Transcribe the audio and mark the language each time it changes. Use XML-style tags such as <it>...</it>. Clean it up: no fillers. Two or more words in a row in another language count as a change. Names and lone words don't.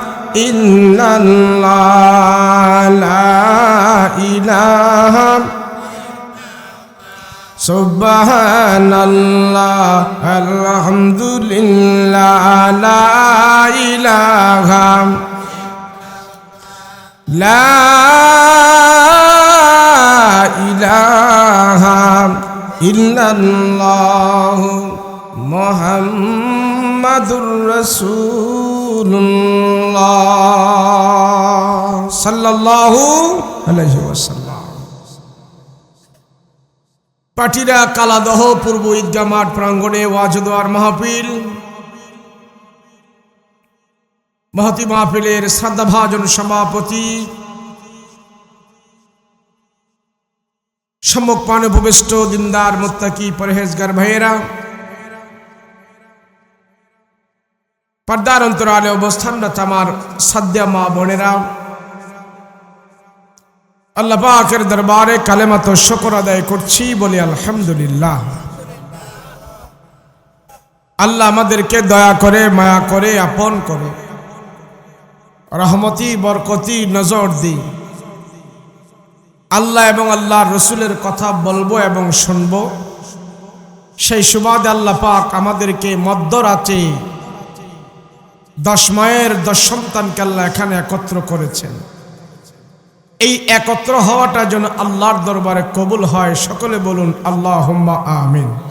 <ar>إلا الله لا إله سبحان الله الحمد لله لا إله إلا الله محمد رسول الله صلى الله عليه وسلم.</ar> <bn>পাটিরা কালাদহ পূর্ব ঈদগাহ মাঠ প্রাঙ্গণে ওয়াজ দোয়ার মাহফিল। মহতী মহফিলের শ্রদ্ধাভাজন সভাপতি সম্মুখ পানে উপবিষ্ট দ্বীনদার মুত্তাকী পরহেজগার ভাইয়েরা পর্দার অন্তরালে অবস্থানরত আমার সাধ্যা মা বোনেরা আল্লাহ পাকের দরবারে কালেমাত শুকর আদায় করছি বলি आलহামদুলিল্লাহ। আল্লাহ আমাদেরকে দয়া করে মায়া করে আপন করে রহমতি বরকতি নজর দি আল্লাহ এবং আল্লাহর রসুলের কথা বলবো এবং শুনবো। সেই সুবাদে আল্লাহ পাক আমাদেরকে মধ্যরাতে 10 মায়ের 10 সন্তানকে আল্লাহ এখানে একত্র করেছেন। এই একত্র হওয়াটা যেন আল্লাহর দরবারে কবুল হয়, সকলে বলুন</bn> <ar>اللهم آمين.</ar>